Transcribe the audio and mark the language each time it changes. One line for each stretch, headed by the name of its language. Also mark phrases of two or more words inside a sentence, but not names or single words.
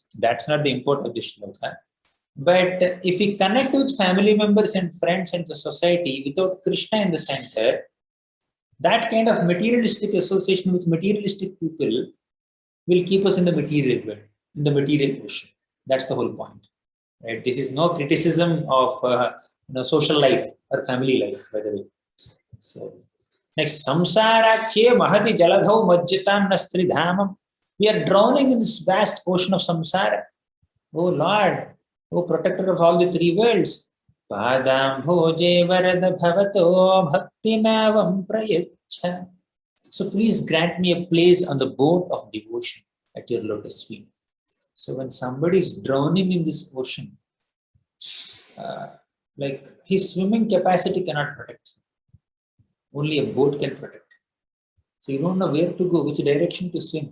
English: That's not the import of this shloka. But if we connect with family members and friends and the society without Krishna in the center, that kind of materialistic association with materialistic people will keep us in the material world, in the material ocean. That's the whole point. Right? This is no criticism of social life or family life, by the way. So next,
Sanskrit: samsarakhe mahati jaladhau majjatam nastridhamam.
English: We are drowning in this vast ocean of samsara. Oh Lord, oh protector of all the three worlds.
Sanskrit: Padam bhoje varada bhavato bhakti navam prayacha.
English: So please grant me a place on the boat of devotion at your lotus feet. So when somebody is drowning in this ocean, like his swimming capacity cannot protect him. Only a boat can protect. So you don't know where to go, which direction to swim.